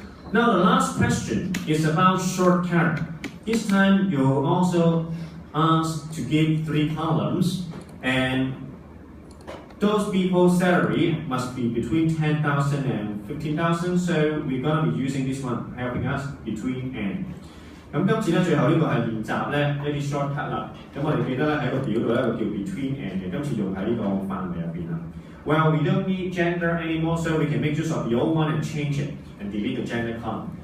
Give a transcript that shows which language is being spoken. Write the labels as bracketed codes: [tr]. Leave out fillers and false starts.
[en] Now the last question is about short character. This time you're also asked to give 3 columns, and those people's salary must be between 10,000 and 15,000. So we're gonna be using this one, helping us between and. [yue] 咁今次咧最後呢個係練習咧一啲 shortcut 啦。咁我哋記得咧喺個表度咧有個叫 between and 嘅，今次用喺呢個範圍入邊啦。 [en] Well, we don't need gender anymore, so we can make use of the old one and change it and delete the gender column.